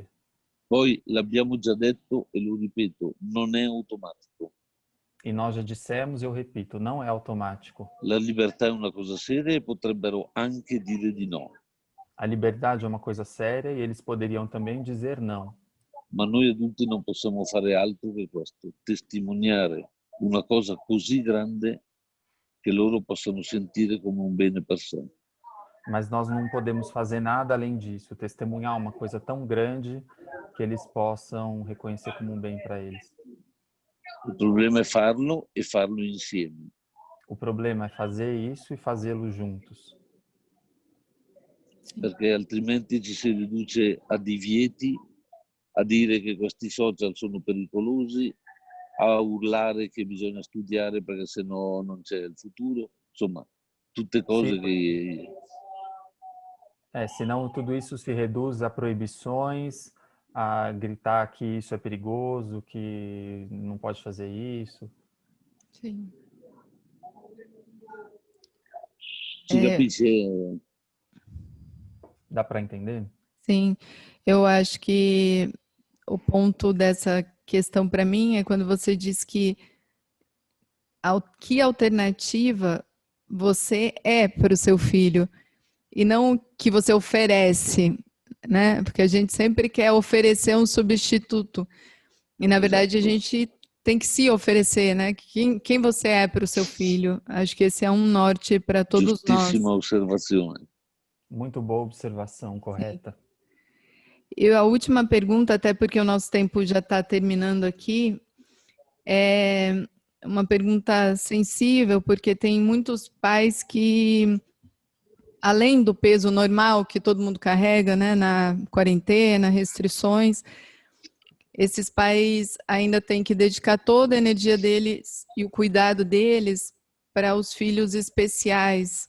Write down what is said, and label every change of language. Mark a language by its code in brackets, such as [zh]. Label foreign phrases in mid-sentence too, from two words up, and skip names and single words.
[it] Poi l'abbiamo già detto e lo ripeto, non è automatico. [pt] E nós já dissemos, eu repito, não é automático. [it] La libertà è una cosa seria e potrebbero anche dire di no. [pt] A liberdade é uma coisa séria e eles poderiam também dizer não. [it] Ma noi adulti non possiamo fare altro che questo, testimoniare una cosa così grande che loro possano sentire come un bene per sé. [pt] Mas nós não podemos fazer nada além disso, testemunhar uma coisa tão grande que eles possam reconhecer como um bem para eles. [it] Il problema è farlo e farlo insieme. [pt] O problema é fazer isso e fazê-lo juntos. [it] Perché altrimenti ci si riduce a divieti, a dire che questi social sono pericolosi, a urlare che bisogna studiare perché sennò non c'è il futuro, insomma, tutte cose che... [pt] Senão tudo isso se reduz a proibições, a gritar que isso é perigoso, que não pode fazer isso. Sim. [it] Si capisce? [pt] Dá para entender? Sim, eu acho que o ponto dessa questão para mim é quando você diz que que alternativa você é para o seu filho e não que você oferece, né? Porque a gente sempre quer oferecer um substituto e na verdade a gente tem que se oferecer, né? Quem você é para o seu filho? Acho que esse é um norte para todos nós. [it] Giustissima osservazione. [pt] Muito boa observação, correta. E a última pergunta, até porque o nosso tempo já está terminando aqui, é uma pergunta sensível, porque tem muitos pais que, além do peso normal que todo mundo carrega, né, na quarentena, restrições, esses pais ainda têm que dedicar toda a energia deles e o cuidado deles para os filhos especiais.